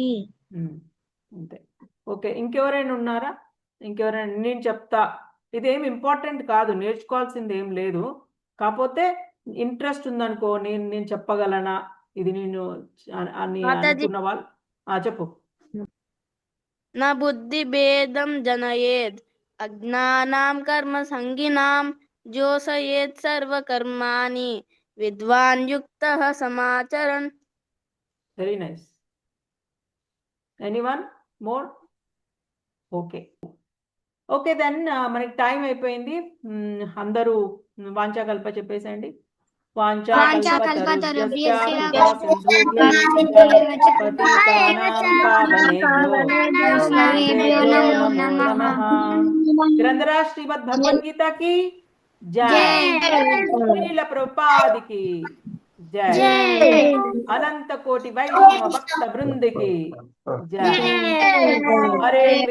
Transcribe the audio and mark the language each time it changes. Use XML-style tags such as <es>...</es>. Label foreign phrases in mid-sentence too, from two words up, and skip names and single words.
<te>అంతే. ఓకే, ఇంకెవరైనా ఉన్నారా? నేను చెప్తా. ఇదేం ఇంపార్టెంట్ కాదు, నేర్చుకోవాల్సింది ఏం లేదు. కాకపోతే ఇంట్రెస్ట్ ఉందనుకో, నేను చెప్పగలనా ఇది నేను అని అనుకున్న వాళ్ళు చెప్పు.</te> <sa>न बुद्धिभेदं जनयेत् अज्ञानां कर्मसङ्गिनां जोषयेत् सर्वकर्माणि विद्वान् युक्तः समाचरन्.</sa> <en>Very nice. Anyone more? Okay then</en> <te>మనకి టైం అయిపోయింది. అందరూ వాంఛాకల్ప చెప్పేసేయండి.</te> <sa>वाञ्छाकल्पतरुभ्यश्च पतितानां पावनेभ्यो वैष्णवेभ्यो नमो नमः।</sa> <hi>ग्रंथराज श्रीमद् भगवद गीता की जय। श्रील प्रभुपाद की जय। अनंत कोटि वैष्णव भक्त वृंद की जय। हरे</hi>